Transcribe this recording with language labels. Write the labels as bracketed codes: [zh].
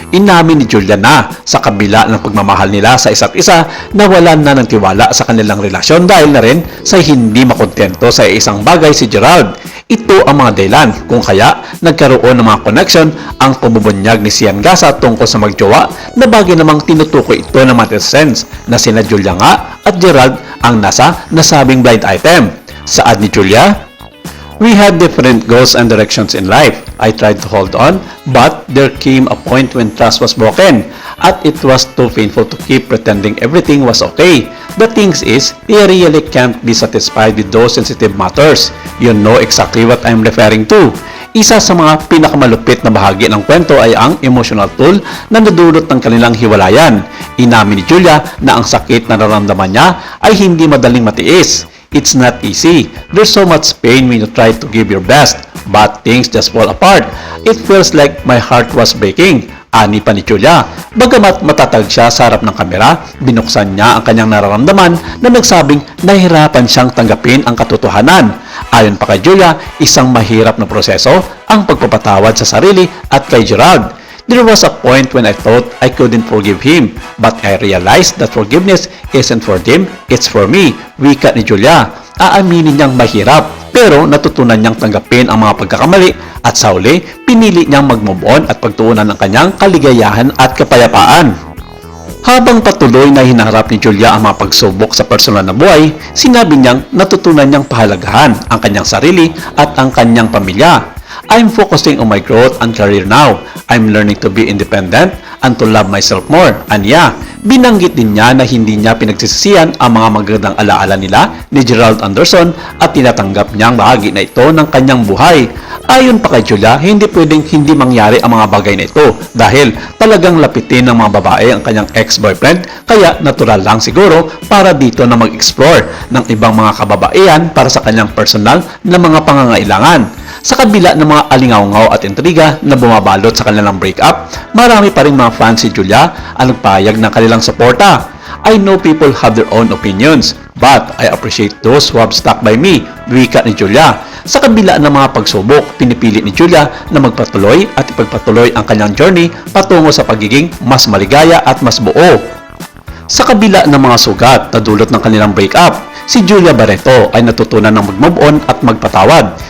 [tl] Inamin ni Julia na sa kabila ng pagmamahal nila sa isa't isa, nawalan na ng tiwala sa kanilang relasyon dahil na rin sa hindi makontento sa isang bagay si Gerald. Ito ang mga dahilan kung kaya nagkaroon ng mga connection ang pamumunyag ni Sian Gasa tungkol sa magjowa na bagay namang tinutukoy ito ng sense na sina Julia nga at Gerald ang nasa nasabing blind item. Saad ni Julia, [en] "We had different goals and directions in life. I tried to hold on, but there came a point when trust was broken at it was too painful to keep pretending everything was okay. The thing is, you really can't be satisfied with those sensitive matters. You know exactly what I'm referring to." [tl] Isa sa mga pinakamalupit na bahagi ng kwento ay ang emotional toll na nadulot ng kanilang hiwalayan. Inamin ni Julia na ang sakit na nararamdaman niya ay hindi madaling matiis. [en] It's not easy. There's so much pain when you try to give your best, but things just fall apart. It feels like my heart was breaking. [tl] Ani pa ni Julia. Bagamat matatag siya sa harap ng kamera, binuksan niya ang kanyang nararamdaman na nagsabing nahihirapan siyang tanggapin ang katotohanan. Ayon pa kay Julia, isang mahirap na proseso ang pagpapatawad sa sarili at kay Gerald. [en] There was a point when I thought I couldn't forgive him, but I realized that forgiveness isn't for him, it's for me. [tl] Wika ni Julia. Aaminin niyang mahirap, pero natutunan niyang tanggapin ang mga pagkakamali at sa huli, pinili niyang mag-move on at pagtuunan ng kanyang kaligayahan at kapayapaan. Habang patuloy na hinaharap ni Julia ang mga pagsubok sa personal na buhay, sinabi niyang natutunan niyang pahalagahan ang kanyang sarili at ang kanyang pamilya. [en] "I'm focusing on my growth and career now. I'm learning to be independent and to love myself more." [tl] Anya, binanggit din niya na hindi niya pinagsisisihan ang mga magandang alaala nila ni Gerald Anderson at tinatanggap niyang bahagi na ito ng kanyang buhay. Ayon pa kay Julia, hindi pwedeng hindi mangyari ang mga bagay na ito dahil talagang lapitin ng mga babae ang kanyang ex-boyfriend kaya natural lang siguro para dito na mag-explore ng ibang mga kababaihan para sa kanyang personal na mga pangangailangan. Sa kabila ng mga alingaw-ngaw at intriga na bumabalot sa kanilang breakup, marami pa rin mga fans si Julia ang nagpahayag ng kanilang suporta. [en] "I know people have their own opinions, but I appreciate those who have stuck by me," [tl] wika ni Julia. Sa kabila ng mga pagsubok, pinipili ni Julia na magpatuloy at ipagpatuloy ang kanyang journey patungo sa pagiging mas maligaya at mas buo. Sa kabila ng mga sugat na dulot ng kanilang breakup, si Julia Barreto ay natutunan ng mag-move on at magpatawad.